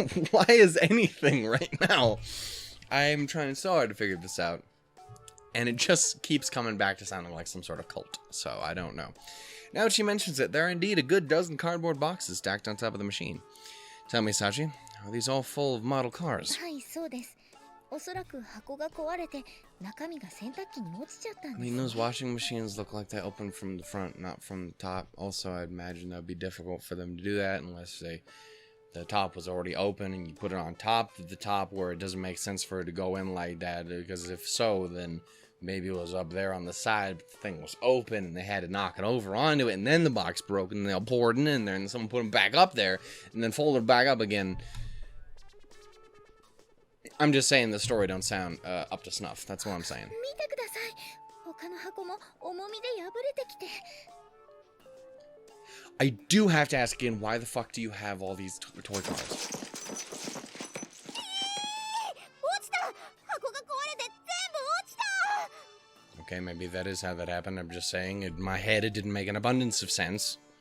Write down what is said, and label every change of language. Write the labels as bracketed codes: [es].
[en] Why is anything right now? I'm trying so hard to figure this out, and it just keeps coming back to sounding like some sort of cult. So I don't know. Now that she mentions it, there are indeed a good dozen cardboard boxes stacked on top of the machine. Tell me, Sachi, are these all full of model cars? [ja] はい、そうです。おそらく箱が壊れて中身が洗濯機に落ちちゃったんです。 [en] I mean, those washing machines look like they open from the front, not from the top. Also, I'd imagine that would be difficult for them to do that unless the top was already open and you put it on top of the top where it doesn't make sense for it to go in like that. Because if so, then maybe it was up there on the side, but the thing was open and they had to knock it over onto it, and then the box broke and they all poured it in there and someone put them back up there and then folded it back up again. I'm just saying the story don't sound up to snuff. That's what I'm saying. [ja] 見てください。他の箱も重みで破れてきて。 [en] I do have to ask again, why the fuck do you have all these toy cars? [ja] 落ちた！箱が壊れて全部落ちた！ [en] Okay, maybe that is how that happened. I'm just saying, in my head, it didn't make an abundance of sense.